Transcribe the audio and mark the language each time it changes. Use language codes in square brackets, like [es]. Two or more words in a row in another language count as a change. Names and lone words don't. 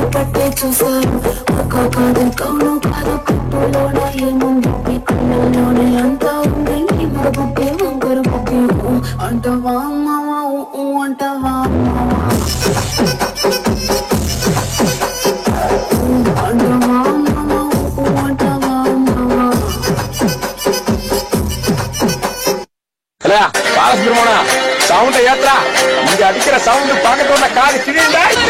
[te] పట్టే చూసారు కాదని కౌను కాదు కట్టులోన ఏముంది కళ్ళలోనే అంతా ఉంది నీ మరబుట్టి వంకర బుద్ధి అంటవా మావా అంటవా అంటవా మావా అంటవా మావా. [ta] பாலசுப்ரமணா சவுண்ட ஏற்றா இங்க அடிக்கிற சவுண்ட் பாக்கத்தோட காது கிழிண்டா